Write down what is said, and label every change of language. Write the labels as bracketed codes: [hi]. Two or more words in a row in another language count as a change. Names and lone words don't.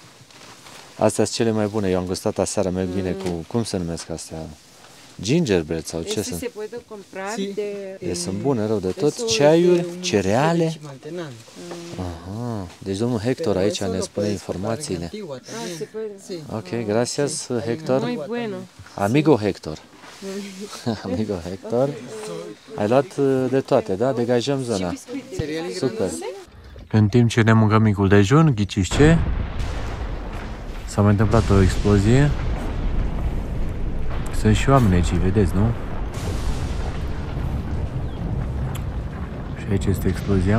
[ro] Astea sunt cele mai bune. Eu am gustat aseară, merg bine cu, cum se numesc astea? Gingerbread sau ce sunt? Se poate compra de... Sunt bune rău de tot. Ceaiuri, cereale. Aha. Deci domnul Hector aici ne spune informațiile. [es] Ok, gracias Hector. Muy bueno. Amigo Hector. Amigo Hector. [ro] Ai luat de toate, da? Degajăm zona. Super. În timp ce ne mâncăm micul dejun, ghiciți ce? S-a mai întâmplat o explozie. Sunt și oameni aici, vedeți, nu? Și aici este explozia.